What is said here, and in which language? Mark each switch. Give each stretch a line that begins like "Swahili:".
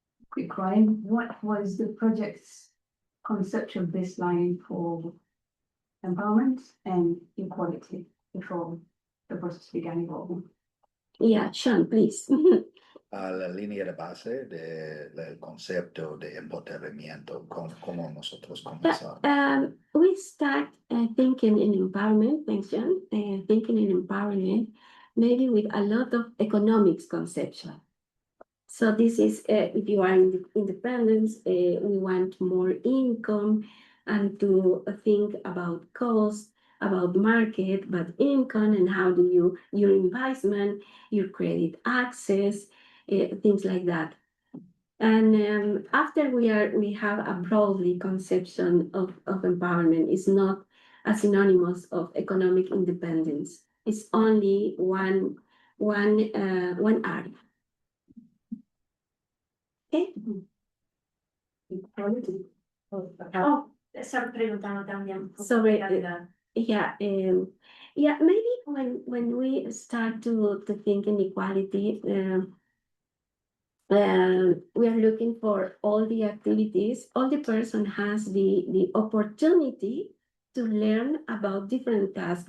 English: Quick one, what was the project's conceptual baseline for empowerment and equality before the process began evolving? Yeah, Sean, please.
Spanish: La línea de base del concepto de empoderamiento, como nosotros comenzamos.
English: We start thinking in empowerment, thanks, John, thinking in empowerment, maybe with a lot of economics conception. So this is, if you are in independence, we want more income and to think about cost, about market, but income and how do your investment, your credit access, things like that. And after we have a broadly conception of empowerment, it's not a synonymous of economic independence. It's only one area. Okay.
Spanish: Oh, estaba preguntando también.
English: Sorry, yeah, maybe when we start to think in equality, we are looking for all the activities. All the person has the opportunity to learn about different tasks.